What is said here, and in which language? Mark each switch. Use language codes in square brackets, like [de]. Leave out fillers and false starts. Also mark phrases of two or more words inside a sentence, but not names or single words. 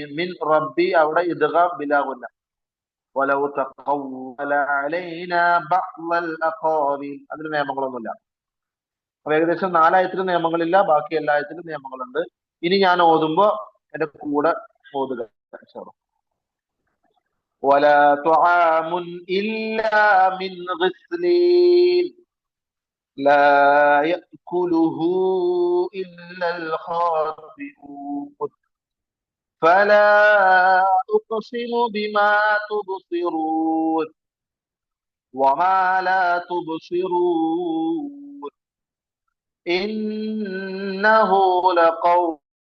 [ar] من ربي, അവിടെ إدغام بلا غنة. ولو تقول علينا بعض الأقاويل. [ml] അതിന് നിയമങ്ങളൊന്നുമില്ല. അപ്പൊ ഏകദേശം നാലായത്തിലും നിയമങ്ങളില്ല, ബാക്കി എല്ലായത്തിലും നിയമങ്ങളുണ്ട്. ഇനി ഞാൻ ഓതുമ്പോ എന്റെ കൂടെ ഓതുക. [ar] ولا طعام إلا من غسلين لا يأكله إلا الخاطئون فلا أقسم بما تبصرون وما لا تبصرون إنه لقول